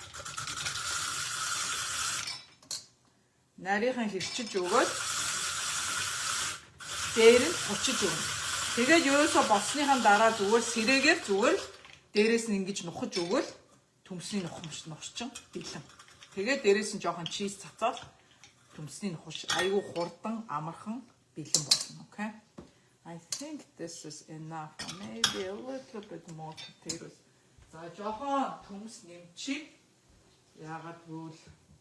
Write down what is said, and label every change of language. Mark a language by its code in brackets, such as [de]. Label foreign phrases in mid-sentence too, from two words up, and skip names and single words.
[mn] Нарийнхан хэрчиж өгөөд дээр нь хучиж өгнө. Тэгээд ерөөсө босныхаа дараа зүгээр сэрээгээр дээрээс нь ингэж нухаж өгөөл төмсний нухчин бэлэн. Тэгээд дээрээс нь жоохон чиз цацаад төмсний нухаш айгүй хурдан амархан бэлэн болно. [en] Okay? I think this is enough. Maybe a little bit more potatoes. [mn] За жоохон төмс нэмчи. Яагаад гэвэл